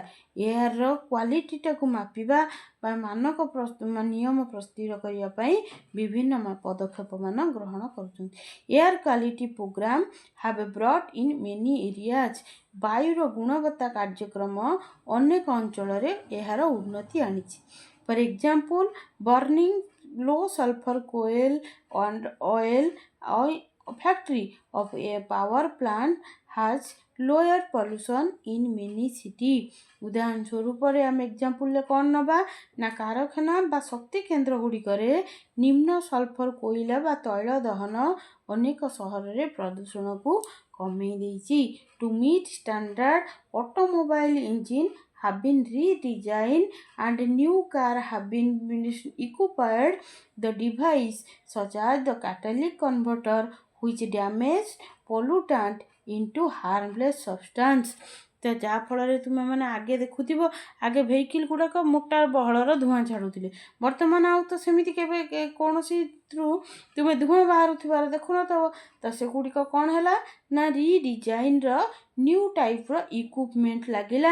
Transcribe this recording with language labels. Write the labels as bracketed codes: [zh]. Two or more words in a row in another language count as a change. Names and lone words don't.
[or] ଏୟାରର କ୍ୱାଲିଟିଟାକୁ ମାପିବା ବା ମାନକ ନିୟମ ପ୍ରସ୍ତୁତ କରିବା ପାଇଁ ବିଭିନ୍ନ ପଦକ୍ଷେପମାନ ଗ୍ରହଣ କରୁଛନ୍ତି। [en] Air quality program have brought in many areas. [or] ବାୟୁର ଗୁଣବତ୍ତା କାର୍ଯ୍ୟକ୍ରମ ଅନେକ ଅଞ୍ଚଳରେ ଏହାର ଉନ୍ନତି ଆଣିଛି। [en] For example, burning low sulfur coal and oil factory of a power plant has lower pollution in many city। [or] ଉଦାହରଣ ସ୍ୱରୂପରେ ଆମେ ଏକ୍ଜାମ୍ପଲରେ କ'ଣ ନେବା ନା କାରଖାନା ବା ଶକ୍ତି କେନ୍ଦ୍ର ଗୁଡ଼ିକରେ ନିମ୍ନ ସଲଫର କୋଇଲା ବା ତୈଳ ଦହନ ଅନେକ ସହରରେ ପ୍ରଦୂଷଣକୁ କମେଇ ଦେଇଛି। [en] To meet standard automobile engine have been redesigned and new cars have been equipped the device such as the catalytic converter which damage pollutant into harmless substance। [or] ତ ଯାହାଫଳରେ ତୁମେମାନେ ଆଗେ ଦେଖୁଥିବ ଆଗେ ଭେହିକିଲ୍ ଗୁଡ଼ାକ ମୋଟା ବହଳର ଧୂଆଁ ଛାଡ଼ୁଥିଲେ। ବର୍ତ୍ତମାନ ଆଉ ତ ସେମିତି କେବେ କୌଣସିଥିରୁ ତୁମେ ଧୂଆଁ ବାହାରୁଥିବାର ଦେଖୁନଥିବ। ତ ସେଗୁଡ଼ିକ କ'ଣ ହେଲା ନା ରିଡିଜାଇନ୍ର ନ୍ୟୁ ଟାଇପ୍ର ଇକ୍ୟୁପମେଣ୍ଟ ଲାଗିଲା।